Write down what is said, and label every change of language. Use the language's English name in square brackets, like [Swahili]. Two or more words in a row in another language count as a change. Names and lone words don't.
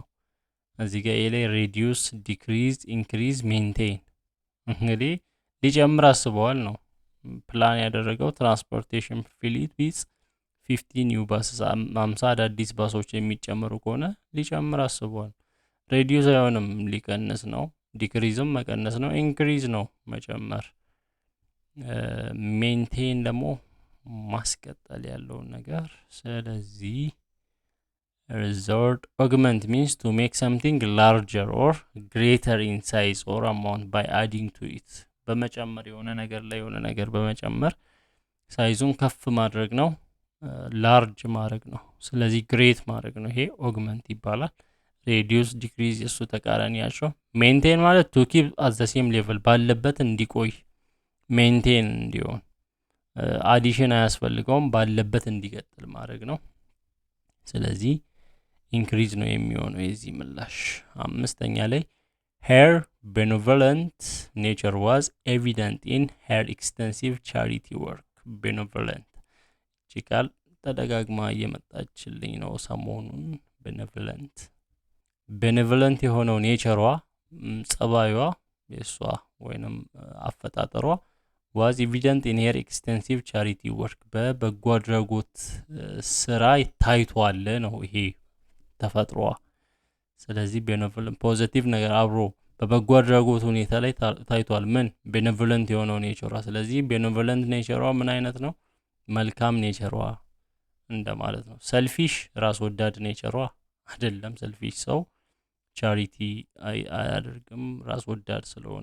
[Amharic] እዚህ ጋር ላይ [English] reduce, decrease, increase, maintain [Amharic] እንግዲህ ሊጨምር አስቧል ነው ፕላን ያደረገው። [English] transportation fleet with 50 new buses [Amharic] 50 አዳዲስ ባሶች የሚጨምሩ ከሆነ ሊጨምር አስቧል። ሬዲዩስ አይሆንም ሊቀንስ ነው። ዲክሪዝም መቀነስ ነው። ኢንክሪዝ ነው መጨመር። ሜንቴን ደግሞ ማስቀጠል ያለው ነገር። ስለዚህ [English] resort augment means to make something larger or greater in size or amount by adding to it። [Amharic] በመጨመር የሆነ ነገር ላይ የሆነ ነገር በመጨመር ሳይዙን ከፍ ማድረግ ነው፣ ላርጅ ማድረግ ነው። ስለዚህ ግሬት ማድረግ ነው። ይሄ ኦግመንት ይባላል። ሬዲዩስ፣ ዲክሪዝ እሱ ተቃራኒ ያቸው። ሜንቴን ማለት [English] to keep at the same level [Amharic] ባለበት እንዲቆይ፣ ሜንቴን እንዲሆን፣ አዲሽን አያስፈልገውም፣ ባለበት እንዲቀጥል ማድረግ ነው። ስለዚህ ኢንክሪዝ ነው የሚሆነው የዚህ ምላሽ። አምስተኛ ላይ [English] her benevolent nature was evident in her extensive charity work። [Amharic] benevolent ቃል ተደጋግማ እየመጣችልኝ ነው ሰሞኑን። benevolent የሆነው ኔቸሯ ጸባዩዋ የሷ ወይንም አፈጣጠሯ [English] was evident in her extensive charity work [Amharic] በበጎ አድራጎት ስራ ታይቷል ነው ይሄ ተፈጥሯ። ስለዚህ [English] benevolent positive [Amharic] ነገር አብሮ በበጎ አድራጎት ሁኔታ ላይ ታይቷል። ምን ቤኔቮለንት የሆነው ኔቸሯ። ስለዚህ ቤኔቮለንት ኔቸሯ ምን አይነት ነው? መልካም ኔቸሯ እንደማለት ነው። ሰልፊሽ ራስ ወዳድ ኔቸሯ አይደለም። ሰልፊሽ ሰው ቻሪቲ አያደርግም ራስ ወዳድ ስለሆነ።